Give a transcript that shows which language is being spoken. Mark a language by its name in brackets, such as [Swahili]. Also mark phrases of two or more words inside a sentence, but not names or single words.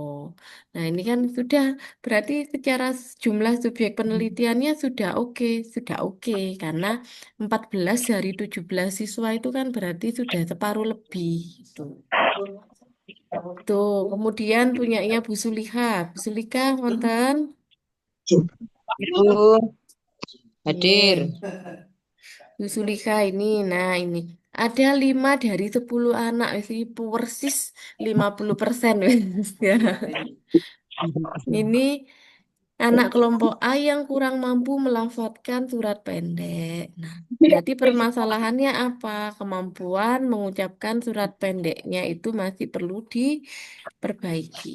[Indonesian] Nah, ini kan sudah berarti secara jumlah subjek penelitiannya sudah oke karena 14 dari 17 siswa itu kan berarti sudah separuh lebih. Tuh. Tuh, kemudian punyanya Bu Sulika. Bu Sulika, wonten? Ibu hadir. Nih, Bu Sulika ini, nah ini. Ada 5 dari 10 anak, wis ibu persis 50% wis ya. Ini anak kelompok A yang kurang mampu melafalkan surat pendek. Nah, berarti permasalahannya apa? Kemampuan mengucapkan surat pendeknya itu masih perlu diperbaiki.